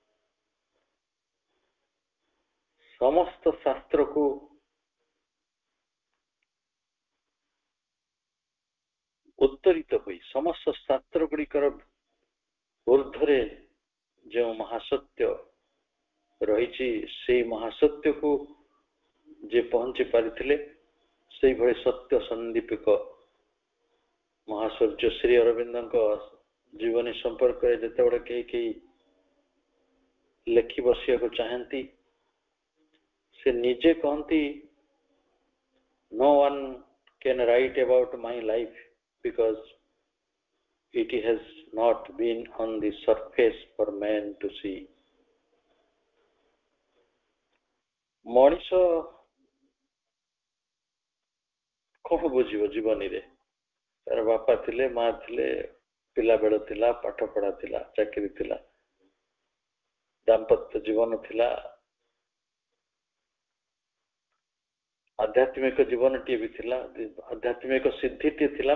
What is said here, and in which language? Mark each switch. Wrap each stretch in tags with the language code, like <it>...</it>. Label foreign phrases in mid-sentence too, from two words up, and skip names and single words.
<or>ସମସ୍ତ ଶାସ୍ତ୍ରକୁ ଉତ୍ତରିତ ହୋଇ, ସମସ୍ତ ଶାସ୍ତ୍ର ଗୁଡ଼ିକର ଊର୍ଦ୍ଧ୍ୱରେ ଯେଉଁ ମହାସତ୍ୟ ରହିଛି, ସେଇ ମହାସତ୍ୟକୁ ଯିଏ ପହଞ୍ଚି ପାରିଥିଲେ, ସେଇଭଳି ସତ୍ୟ ସନ୍ଦୀପିକ ମହାସୂର୍ଯ୍ୟ ଶ୍ରୀ ଅରବିନ୍ଦଙ୍କ ଜୀବନୀ ସମ୍ପର୍କରେ ଯେତେବେଳେ କେହି କେହି ଲେଖି ବସିବାକୁ ଚାହାନ୍ତି, ସେ ନିଜେ କହନ୍ତି,</or> <en>no one can write about my life because it has not been on the surface for man to see.</en> <or>ମଣିଷ କଣ ବୁଝିବ ଜୀବନୀରେ? ତାର ବାପା ଥିଲେ, ମା ଥିଲେ, ପିଲାବେଳ ଥିଲା, ପାଠ ପଢା ଥିଲା, ଚାକିରି ଥିଲା, ଦାମ୍ପତ୍ୟ ଜୀବନ ଥିଲା, ଆଧ୍ୟାତ୍ମିକ ଜୀବନଟିଏ ବି ଥିଲା, ଆଧ୍ୟାତ୍ମିକ ସିଦ୍ଧିଟିଏ ଥିଲା।</or>